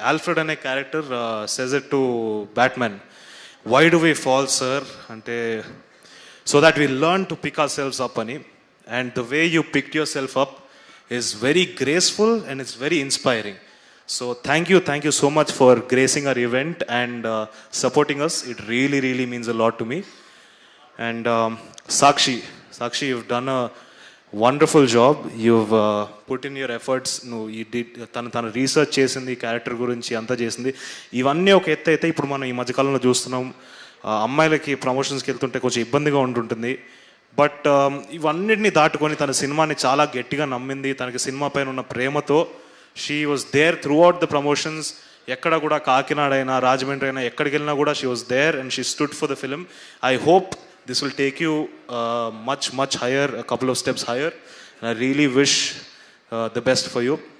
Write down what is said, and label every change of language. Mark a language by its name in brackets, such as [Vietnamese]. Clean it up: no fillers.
[English] Alfred అనే character says it to Batman, why do we fall sir అంటే, so that we learn to pick our selfs up అని. And the way you picked yourself up is very graceful and it's very inspiring. So thank you so much for gracing our event and supporting us. It really means a lot to me. And Sakshi, you've done a wonderful job. You've put in your efforts. [Telugu] నువ్వు తన research చేసింది, character గురించి అంతా చేసింది. ఇవన్నీ ఒక ఎత్తు అయితే ఇప్పుడు మనం ఈ మధ్యకాలంలో చూస్తున్నాం, అమ్మాయిలకి ప్రమోషన్స్కి వెళ్తుంటే కొంచెం ఇబ్బందిగా ఉంటుంటుంది. బట్ ఇవన్నిటిని దాటుకొని తన సినిమాని చాలా గట్టిగా నమ్మింది. తనకి సినిమా పైన ఉన్న ప్రేమతో [English] She was there throughout the promotions. [Telugu] ఎక్కడ కూడా కాకినాడ అయినా రాజమండ్రి అయినా ఎక్కడికి వెళ్ళినా కూడా [English] She was there and she stood for the film. I hope this will take you much higher, a couple of steps higher, and I really wish the best for you.